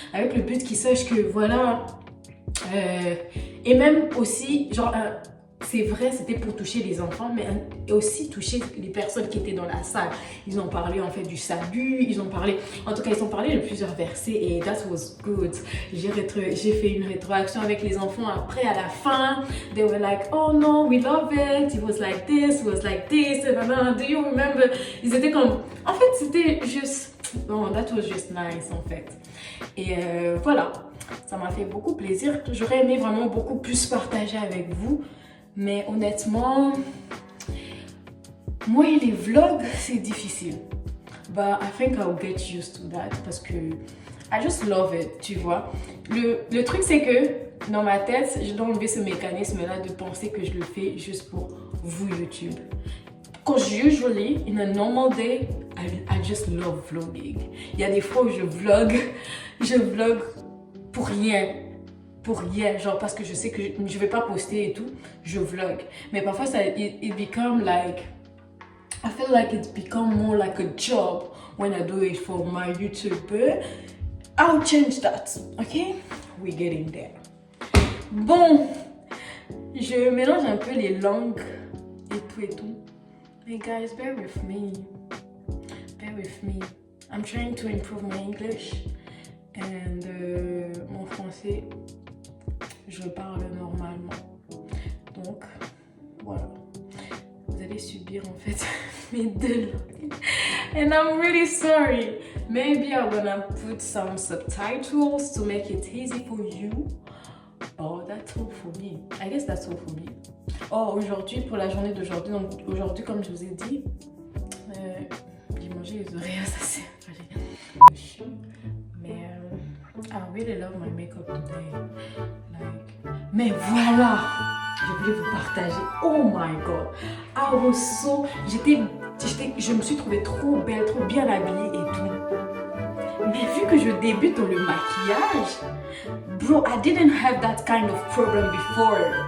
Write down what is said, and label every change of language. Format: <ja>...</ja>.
<fr>Avec le but qu'ils sachent que voilà. Et même aussi, genre, c'est vrai, c'était pour toucher les enfants, mais aussi toucher les personnes qui étaient dans la salle. Ils ont parlé en fait du salut, ils ont parlé de plusieurs versets et</fr> <en>that was good.</en> <fr>J'ai fait une rétroaction avec les enfants après, à la fin.</fr> <en>They were like, oh no, we love it, it was like this, do you remember?</en> <fr>Ils étaient comme, en fait, c'était juste, non,</fr> <en>that was just nice</en> <fr>en fait. Et voilà, ça m'a fait beaucoup plaisir. J'aurais aimé vraiment beaucoup plus partager avec vous. Mais honnêtement, moi et les vlogs, c'est difficile.</fr> <en>But I think I'll get used to that</en> <fr>parce que</fr> <en>I just love it,</en> <fr>tu vois. Le truc, c'est que dans ma tête, je dois enlever ce mécanisme-là de penser que je le fais juste pour vous, YouTube.</fr> <en>Because usually, in a normal day, I just love vlogging.</en> <fr>Il y a des fois où je vlog pour rien. Genre parce que je sais que je vais pas poster et tout, je vlog. Mais parfois</fr> <en>it become like, I feel like it's become more like a job when I do it for my YouTube. But I'll change that, okay? We're getting there.</en> <fr>Bon, je mélange un peu les langues et tout.</fr> <en>Hey guys, bear with me. I'm trying to improve my English and</en> <fr>mon français. Je parle normalement. Donc, voilà. Vous allez subir en fait mes deux langues.</fr> <en>And I'm really sorry. Maybe I'm gonna put some subtitles to make it easy for you. Oh, that's all for me. I guess that's all for me.</en> <fr>Oh, aujourd'hui, pour la journée d'aujourd'hui, donc aujourd'hui, comme je vous ai dit, j'ai mangé les oreilles, ça c'est chiant.</fr> <en>Mais I really love my makeup today.</en> <fr>Mais voilà, je voulais vous partager.</fr> <en>Oh my god, I was so,</en> <fr>je me suis trouvée trop belle, trop bien habillée et tout. Mais vu que je débute dans le maquillage,</fr> <en>bro, I didn't have that kind of problem before.</en>